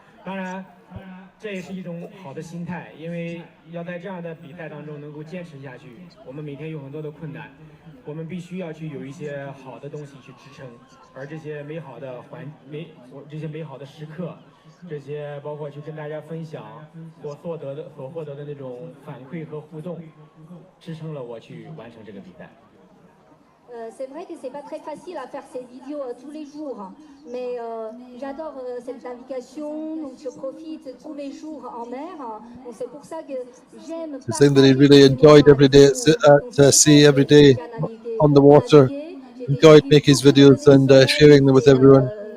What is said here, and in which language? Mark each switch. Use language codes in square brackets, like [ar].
[zh] 当然，这也是一种好的心态，因为要在这样的比赛当中能够坚持下去，我们每天有很多的困难，我们必须要去有一些好的东西去支撑，而这些美好的这些美好的时刻，这些包括去跟大家分享所获得的那种反馈和互动，支撑了我去完成这个比赛。 [fr] C'est vrai que c'est pas très facile à faire ces vidéos tous les jours, mais j'adore cette navigation, donc je profite tous les jours en mer. Donc c'est pour ça que j'aime. [en] The thing that he really enjoyed every day at sea, every day on the water, enjoyed making his videos and sharing them with everyone.